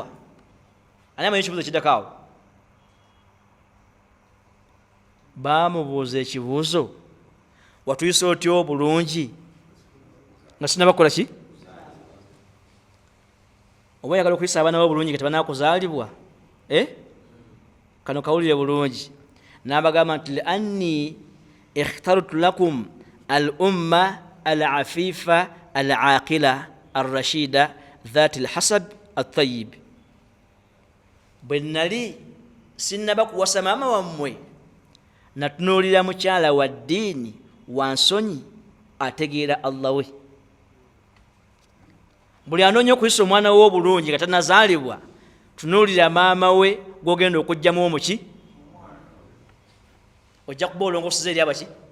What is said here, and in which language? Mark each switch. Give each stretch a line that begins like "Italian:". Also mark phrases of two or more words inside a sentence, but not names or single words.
Ganda: Ani amanyi ekibuuzo kiddako awo? Baamubuuza ekibuuzo, watuyisa otyo bulungi nga sinnabakola ki? Oba oyagala okuyisa abaana bo bulungi nga tebannakuzaalibwa? Kano kawulire bulungi. N'abagamba nti
Arabic: لأني اخترت لكم الأم العفيفة العاقلة الراشدة ذات الحسب الطيب.
Ganda: Bwe nali sinnaba kuwasa maama wammwe, natunuulira mukyala wa ddiini wa nsonyi ategeera Allah we. Buli anoonya okuyisa omwana we obulungi nga tannazaalibwa, tunuulira maama we gw'ogenda okuggyamu omuki, ojja kuba olongooseza eri abaki.